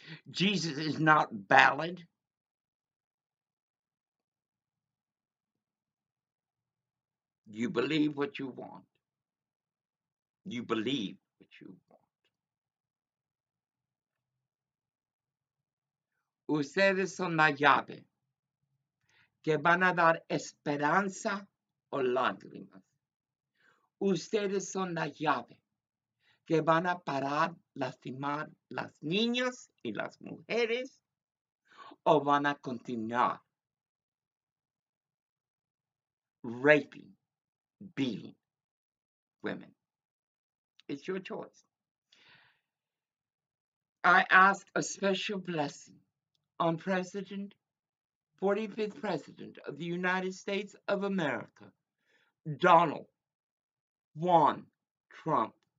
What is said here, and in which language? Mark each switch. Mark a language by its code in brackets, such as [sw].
[en] Jesus is not valid. You believe what you want. You believe what you want. [es] Ustedes son la llave que van a dar esperanza o lágrimas. Ustedes son la llave que van a parar, lastimar las niñas y las mujeres o van a continuar [en] raping, beating women. It's your choice. I ask a special blessing on 45th President of the United States of America, Donald Juan Trump.